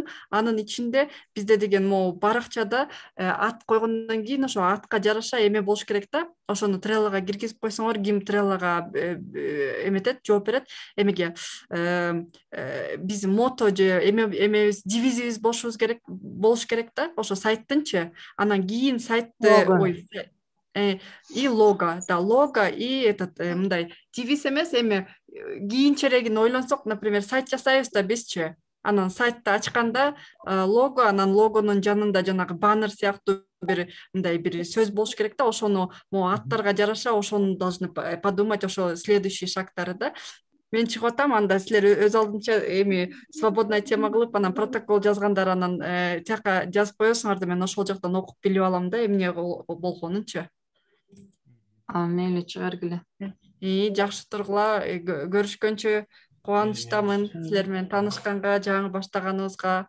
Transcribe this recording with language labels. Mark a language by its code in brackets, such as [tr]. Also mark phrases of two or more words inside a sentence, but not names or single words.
[ky] Анын ичинде бизде деген могу баракчада ат койгондон кийин ошо атка жараша эме болуш керек да. Ошону Trello'га киргизип койсоңор, ким Trello'га эметет, жооп берет. Эмеге биз мото же эмебиз, девизибиз болуш керек да. Ошо сайттынчы. Анан кийин сайтты и лого, да, лого [ru] и этот [ky] мындай девиз эмес, эми кийинчерегин ойлонсок, например, сайт жасайбыз да бизчи. Анан сайтты ачканда лого, анан логонун жанында жанагы баннер сыяктуу мындай бир сөз болуш керек да, ошону могу аттарга жараша ошону [ru] должны подумать, [ky] ошо следующий шагтары да. Мен чыгып атам, анда силер өз алдынча эми [ru] свободная тема [ky] кылып, анан протокол жазгандар анан тияка жазып коесуңар да мен ошол жактан окуп билип алам да, эмне болгонунчу. Мейли чыгаргиле. Жакшы тургула, көрүшкөнчө кубанычтамын силер менен таанышканга, жаңы баштаганыбызга.